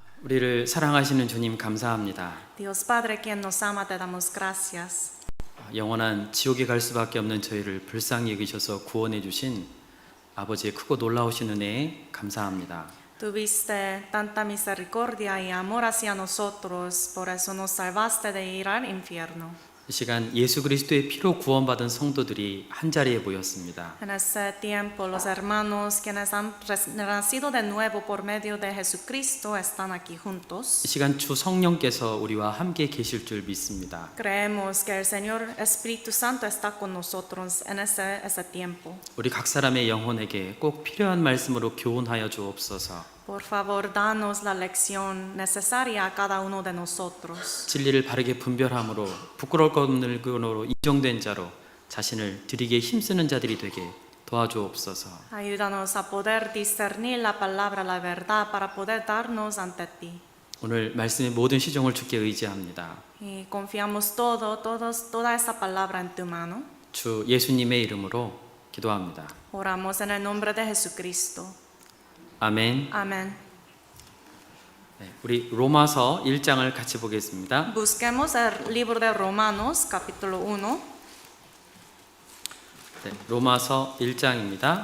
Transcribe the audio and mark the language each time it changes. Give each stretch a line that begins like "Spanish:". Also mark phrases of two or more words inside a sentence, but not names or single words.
Korean: 우리를 사랑하시는 주님 감사합니다.
Spanish: Dios Padre, quien nos ama, te damos gracias.
Korean: 영원한 지옥에 갈 수밖에 없는 저희를 불쌍히 여기셔서 구원해 주신 아버지의 크고 놀라우신 은혜에 감사합니다.
Spanish: Tuviste tanta misericordia y amor hacia nosotros, por eso nos salvaste de ir al infierno.
Korean: 이 시간 예수 그리스도의 피로 구원받은 성도들이 한 자리에 모였습니다.
Spanish: En ese tiempo, los hermanos quienes han nacido de nuevo por medio de Jesucristo están aquí juntos.
Korean: 이 시간 주 성령께서 우리와 함께 계실 줄 믿습니다.
Spanish: Creemos que el Señor Espíritu Santo está con nosotros en ese tiempo.
Korean: 우리 각 사람의 영혼에게 꼭 필요한 말씀으로 교훈하여 주옵소서.
Spanish: Por favor, danos la lección necesaria a cada uno de nosotros.
Korean: 진리를 바르게 분별함으로 부끄러울 것 없는 근으로 인정된 자로 자신을 드리기에 힘쓰는 자들이 되게 도와주옵소서.
Spanish: Ayúdanos a poder discernir la palabra, la verdad, para poder darnos ante ti.
Korean: 오늘 말씀의 모든 시종을 주께 의지합니다.
Spanish: Y confiamos toda esta palabra en tu mano.
Korean: 주 예수님의 이름으로 기도합니다.
Spanish: Oramos en el nombre de Jesucristo.
Korean: 아멘.
Spanish: Amén.
Korean: 네, 우리 로마서 1장을 같이 보겠습니다.
Spanish: Busquemos el libro de Romanos, capítulo 1.
Korean: 네, 로마서 1장입니다.